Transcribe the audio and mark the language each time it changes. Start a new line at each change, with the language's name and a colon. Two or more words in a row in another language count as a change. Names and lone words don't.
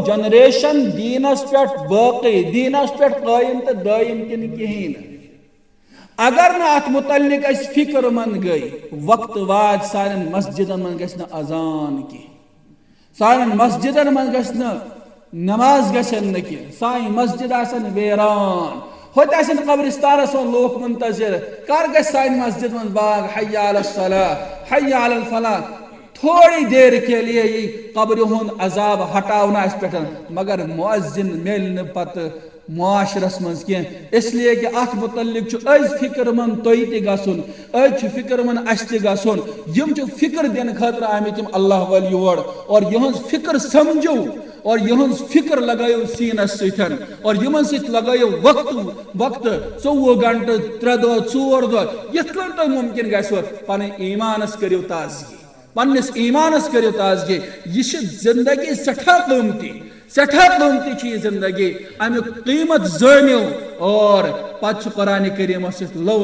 Kashmiri: جنریشن دیٖنس پٮ۪ٹھ باقٕے دیٖنس پٮ۪ٹھ قٲیِم تہٕ دٲیِم کِنہٕ کِہیٖنۍ نہٕ اگر نہٕ اتھ متعلق أسۍ فکر مند گٔے وقتہٕ واتہِ سانٮ۪ن مسجدن منٛز گژھِ نہٕ اذان کینٛہہ سانٮ۪ن مسجدن منٛز گژھِ نہٕ نماز گژھن نہٕ کینٛہہ سانہِ مسجد آسن ویران ہوٚتہِ آسن قبرستانس منٛز لوٗکھ منتظر کر گژھِ سانہِ مسجد منٛز باغ
Arabic: حی علی الصلاح حی علی الفلاح
Urdu: تھوڑی دیر کے لیے
Kashmiri: یہ قبر ہُنٛد عذاب ہٹاونہٕ اَسہِ پٮ۪ٹھ مگر مؤذن میلہِ نہٕ پتہٕ معاشرس منٛز کینٛہہ
Urdu: اس لیے کہ
Kashmiri: اتھ متعلق چھُ أزۍ فکر مند تُہۍ تہِ گژھُن أزۍ چھُ فکر مند اَسہِ تہِ گژھُن یِم چھِ فکر دِنہٕ خٲطرٕ آمٕتۍ یِم اللہ وٲلۍ یور اور یِہٕنٛز فکر سمجھو اور یِہٕنٛز فکر لگٲیِو سیٖنس سۭتۍ اور یِمن سۭتۍ لگٲیِو وقتہٕ 24 گنٹہٕ 3 دۄہ 4 دۄہ یِتھ کٔنۍ تۄہہِ مُمکِن گژھِوٕ پنٕنۍ ایٖمانس کٔرِو تازگی پننس ایٖمانس کٔرِو تازگی یہ چھِ زندگی سٮ۪ٹھاہ قۭمتی چھِ یہ زندگی امیُک قیٖمت زٲنِو اور پتہٕ چھُ قرآنِ کریٖمس سۭتۍ